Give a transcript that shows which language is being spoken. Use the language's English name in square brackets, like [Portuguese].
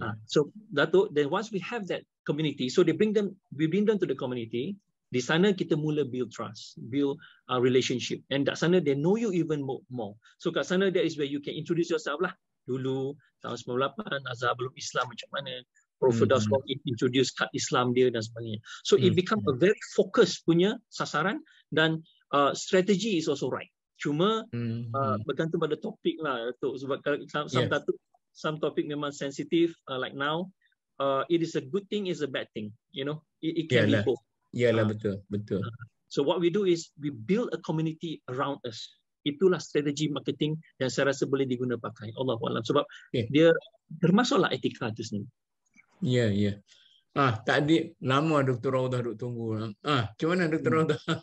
[English] So Datuk, then once we have that community, so we bring them to the community. [Malay] Di sana kita mula [English] build trust, build relationship, and [Malay] kat sana [English] they know you even more. So [Malay] kat sana [English] that is where you can introduce yourself lah. [Malay] Dulu tahun 98 Azhar belum Islam macam mana, Prof. Firdaus Wong introduce kat Islam dia dan sebagainya. [English] So it become a very focused [Malay] punya sasaran, dan [English] strategy is also right. [Malay] Cuma bergantung pada topik lah, [English] sebab some topic memang sensitive, like now, it is a good thing, is a bad thing, you know, it can be both. [Malay] Betul. [English] So what we do is we build a community around us. [Malay] Itulah strategi marketing yang saya rasa boleh diguna pakai. Allahualam, sebab dia termasuklah etika itu sendiri. Tadi lama Dr. Raudah duk tunggu. Macam mana Dr. Raudah?